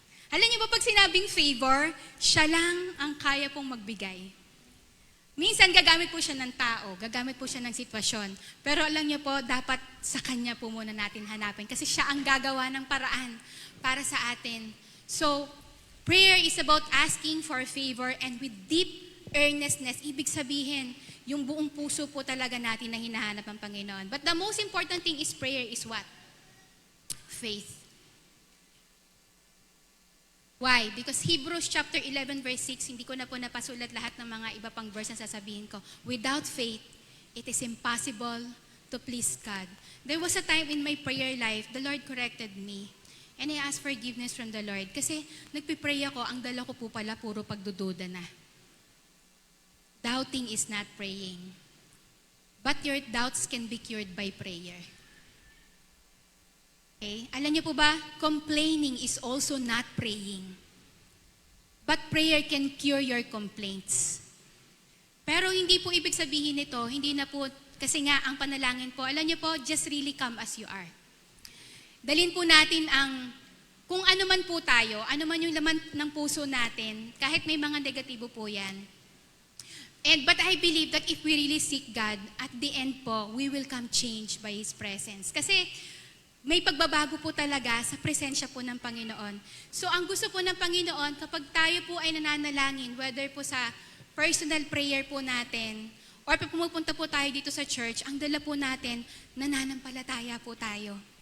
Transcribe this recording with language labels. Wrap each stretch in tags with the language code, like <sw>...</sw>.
<tl>Alam niyo ba pag sinabing favor, siya lang ang kaya pong magbigay. Minsan gagamit po siya ng tao, gagamit po siya ng sitwasyon. Pero alam niyo po, dapat sa Kanya po muna natin hanapin kasi siya ang gagawa ng paraan para sa atin.</tl> <en>So, prayer is about asking for favor and with deep earnestness.</en> <tl>Ibig sabihin, yung buong puso po talaga natin na hinahanap ang Panginoon.</tl> <en>But the most important thing is prayer is what? Faith. Why? Because Hebrews chapter 11 verse 6,</en> <tl>hindi ko na po napasulat lahat ng mga iba pang verse na sasabihin ko.</tl> <en>Without faith, it is impossible to please God. There was a time in my prayer life, the Lord corrected me. And I asked forgiveness from the Lord.</en> <tl>Kasi nagpipray ako, ang dala ko po pala puro pagdududa na.</tl> <en>Doubting is not praying. But your doubts can be cured by prayer. Okay?</en> <tl>Alam niyo po ba,</tl> <en>complaining is also not praying. But prayer can cure your complaints.</en> <tl>Pero hindi po ibig sabihin nito, hindi na po, kasi nga ang panalangin po, alam niyo po,</tl> <en>just really come as you are.</en> <tl>Dalhin po natin ang, kung ano man po tayo, ano man yung laman ng puso natin, kahit may mga negatibo po yan.</tl> <en>But I believe that if we really seek God, at the end po, we will come changed by His presence.</en> <tl>Kasi may pagbabago po talaga sa presensya po ng Panginoon. So ang gusto po ng Panginoon, kapag tayo po ay nananalangin, whether po sa personal prayer po natin, or pag pumupunta po tayo dito sa church, ang dala po natin, nananampalataya po tayo.</tl>